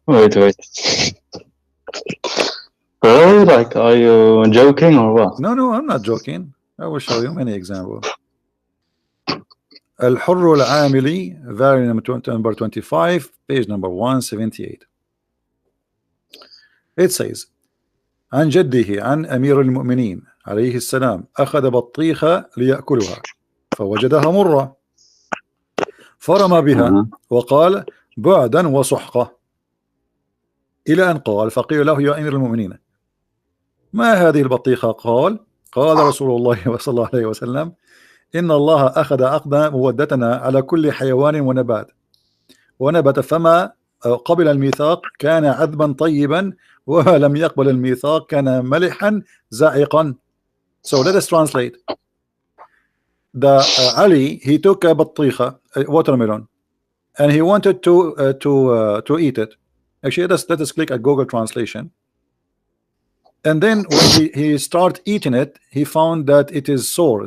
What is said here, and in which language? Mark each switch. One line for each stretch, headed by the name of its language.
English: Wait. Really? Like, are you joking or what? No, I'm not joking. I will show you many examples. الحر العاملي, variant number 25, page number 178. It says
Arabic: عن جده عن أمير المؤمنين عليه السلام أخذ بطيخة ليأكلها فوجدها مرة فرمى بها وقال بعدا وسحقة إلى أن قال فقيل له يا أمير المؤمنين ما هذه البطيخة؟ قال رسول الله صلى الله عليه وسلم إن الله أخذ مودتنا على كل حيوان ونبت فما قبل الميثاق كان عذبا طيبا ولم يقبل الميثاق كان ملحا زائقا.
English: So let us translate. Ali, he took a بطيخة, watermelon, and he wanted to eat it. Actually, let us click at Google Translation. And then when he started eating it, he found that it is sour.